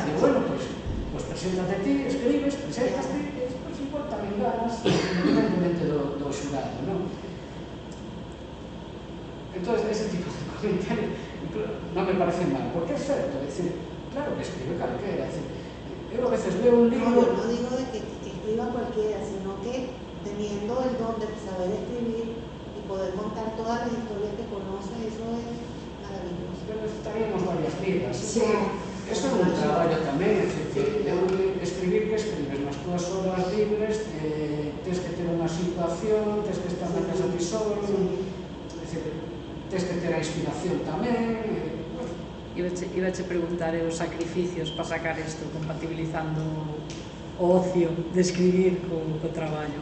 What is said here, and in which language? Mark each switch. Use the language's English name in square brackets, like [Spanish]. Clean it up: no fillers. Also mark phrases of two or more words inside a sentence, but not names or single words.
[Galician] Digo, bueno, pois preséntate ti, escribes, preséntate, e despois igual tamén ganas, independentemente do xurado, Entón, ese tipo de comentarios non me parece mal, porque é certo, claro que escribe calquera, eu a veces leo un libro... [Spanish] No digo de que escriba cualquiera, sino que teniendo el don de saber escribir y poder contar todas las historias que conoce, eso es maravilloso. Pero estaríamos varias vidas. Sí. [Galician] Eso é un traballo tamén, escribir que escribes nas túas horas libres, tens que ter unha situación, tens que estar na casa ti solo, tens que ter a inspiración tamén. Iba a preguntar os sacrificios para sacar isto, compatibilizando o ocio de escribir co traballo.